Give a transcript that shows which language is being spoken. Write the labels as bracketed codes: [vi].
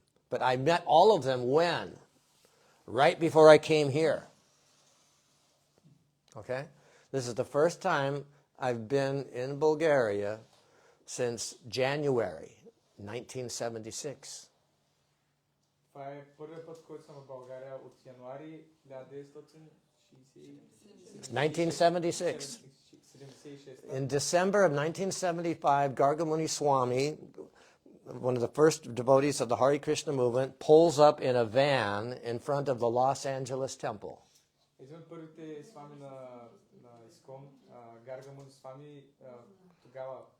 [en] But I met all of them when? Right before I came here. Okay? This is the first time I've been in Bulgaria since January 1976. [bg] Това е първият път, който съм в България от януари 1976. [en] In December of 1975, Gargamuni Swami, one of the first devotees of the Hare Krishna movement, pulls up in a van in front of the Los Angeles temple. [bg] Един от първите свами на Искон, Гаргамуни Свами, тогава